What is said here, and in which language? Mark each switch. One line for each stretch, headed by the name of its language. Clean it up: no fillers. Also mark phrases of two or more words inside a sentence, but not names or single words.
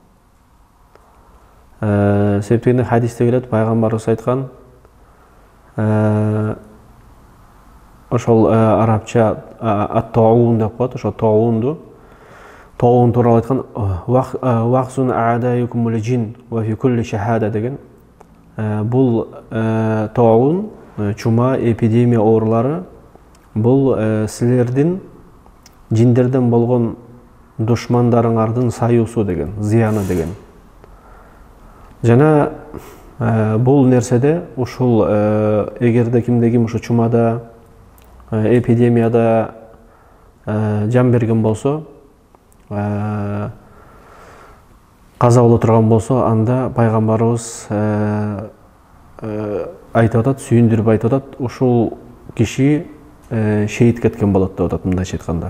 Kyrgyz: Себептен хадисте келет, пайгамбарыбыз айткан, ошол арабча ат-таун деп коет, ошо таун тууралуу айткан,
Arabic: وخز أعدائكم الجن و في كل شهادة
Kyrgyz: деген. Бул таун, чума, эпидемия оорулары бул силердин жиндерден болгон душмандарыңардын саюусу деген, зыяны деген. Жана бул нерседе ушул эгерде кимде ким ушу чумада, эпидемияда жан берген болсо, каза боло турган болсо, анда пайгамбарыбыз айтып атат, сүйүндүрүп айтып атат, ушул киши шейит кеткен болот деп атат, мындайча айтканда.